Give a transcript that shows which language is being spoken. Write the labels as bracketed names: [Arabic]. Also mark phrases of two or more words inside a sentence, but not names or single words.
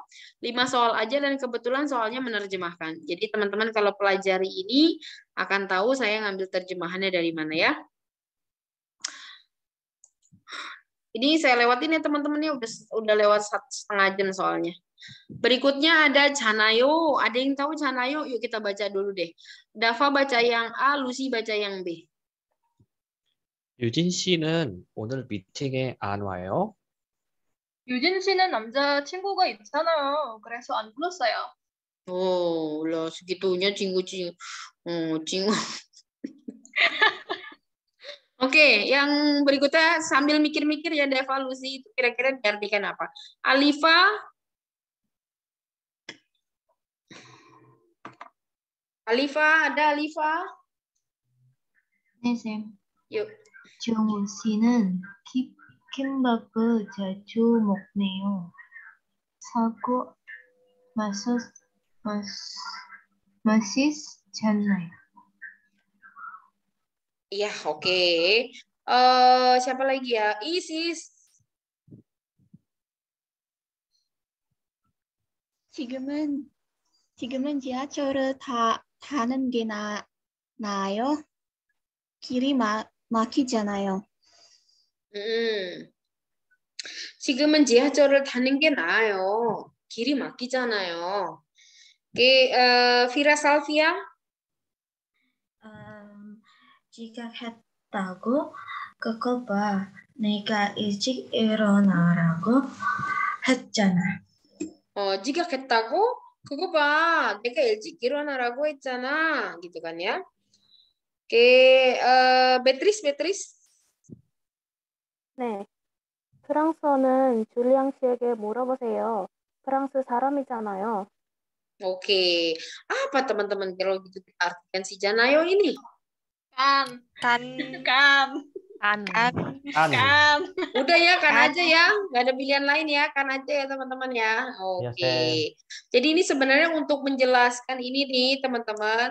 [Indonesian] 5 soal aja dan kebetulan soalnya menerjemahkan. Jadi teman-teman kalau pelajari ini akan tahu saya ngambil terjemahannya dari mana ya. Ini saya lewatin ya teman-teman ya, udah lewat 1,5 jam soalnya. Berikutnya ada Chanayo. Ada yang tahu Chanayo? Yuk kita baca dulu deh. Dava baca yang A, Lucy baca yang B. [Korean] 유진 씨는 오늘 미팅에 안 와요? 유진 씨는 남자친구가 있잖아요. 그래서 안 불렀어요. [Indonesian] Oh, lah segitunya cinggu-cinggu. Oh, cinggu. Oke, yang berikutnya sambil mikir-mikir ya ada evaluasi itu kira-kira diartikan apa? Alifa, ada Alifa? [Korean] 네, 쌤. [Indonesian] Yuk. [Korean] 정우 씨는 킴밥을 자주 먹네요. 사고 맛있잖아요. [Indonesian] Iya, oke. Siapa lagi ya? Isis. [Korean] 지금은 지하철을 타는 게 나아요? 길이 막히잖아요. 지금은 지하철을 타는 게 나아요. 길이 막히잖아요. [Indonesian] Oke, Vira Salvia. [Korean] 지각 했다고 그거 봐. 내가 일찍 일어나라고 했잖아. 지각했다고? 그거 봐. 내가 일찍 일어나라고 했잖아. [Indonesian] gitu kan ya. Oke, Beatrice. [Korean] 네. 프랑스어는 줄리앙 씨에게 물어보세요. 프랑스 사람이잖아요. [Indonesian] Oke. Apa teman-teman kalau gitu artikan si Janayo ini? Kan. Udah ya, kan aja ya. Nggak ada pilihan lain ya. Kan aja ya teman-teman ya. Oke. Jadi ini sebenarnya untuk menjelaskan ini nih teman-teman.